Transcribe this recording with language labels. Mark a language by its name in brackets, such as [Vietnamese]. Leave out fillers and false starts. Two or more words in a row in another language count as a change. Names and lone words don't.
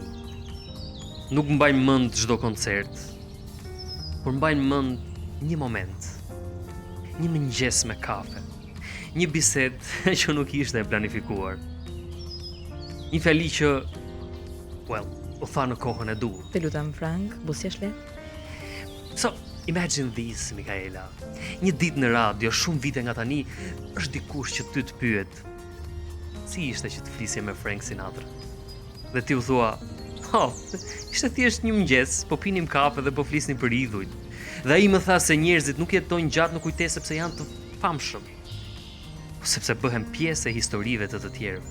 [Albanian] Nuk mbajnë mend çdo koncert. Por mbajnë mend një moment. Një mëngjes me kafe. Një bisedë që nuk ishte e planifikuar. Një fjali që, u tha në kohën e duhur. Të lutem Frank, busjesh le? [English] So, imagine this, Mikaela. [Albanian] Një ditë në radio, shumë vite nga tani, është dikush që ty të pyet. Si ishte që të flisje me Frank Sinatra? Dhe ti u thua, ishte thjesht një mëngjes, po pinim kafe dhe po flisnim për idhujt. Dhe ai më tha se njerëzit nuk jetojnë gjatë në kujtesë sepse janë të famshëm, sepse bëhen pjesë e historive të të tjerëve.